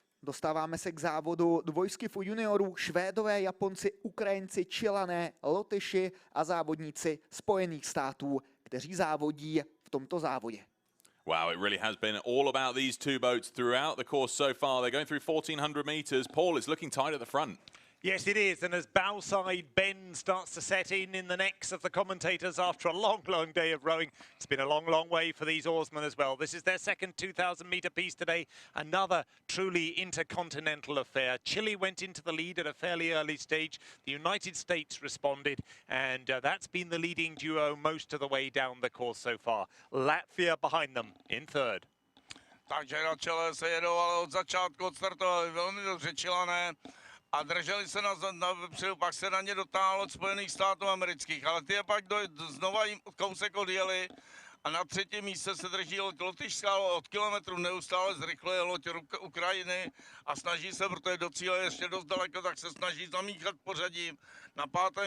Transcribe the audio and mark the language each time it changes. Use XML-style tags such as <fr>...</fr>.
<cs>Dostáváme se k závodu dvojskifu juniorů. Švédové, Japonci, Ukrajinci, Čilané, Lotyši a závodníci Spojených států, kteří závodí v tomto závodě.</cs> <en>Wow, it really has been all about these two boats throughout the course so far. They're going through 1,400 meters. Paul, it's looking tight at the front. Yes, it is. And as bowside bend starts to set in the necks of the commentators after a long, long day of rowing, it's been a long, long way for these oarsmen as well. This is their second 2,000-meter piece today. Another truly intercontinental affair. Chile went into the lead at a fairly early stage. The United States responded, and that's been the leading duo most of the way down the course so far. Latvia behind them in third.</en> <cs>Takže na čele se jedou, ale od začátku odstartovali velmi dobře Čilané. A drželi se na vepředu, pak se na ně dotáhlo od Spojených států amerických, ale ty je pak znova jim kousek odjeli a na třetím místě se drží Lotyšská od kilometru neustále zrychluje loď Ukrajiny a snaží se, protože do cíle ještě dost daleko, tak se snaží zamíchat pořadím. Na 5.</cs>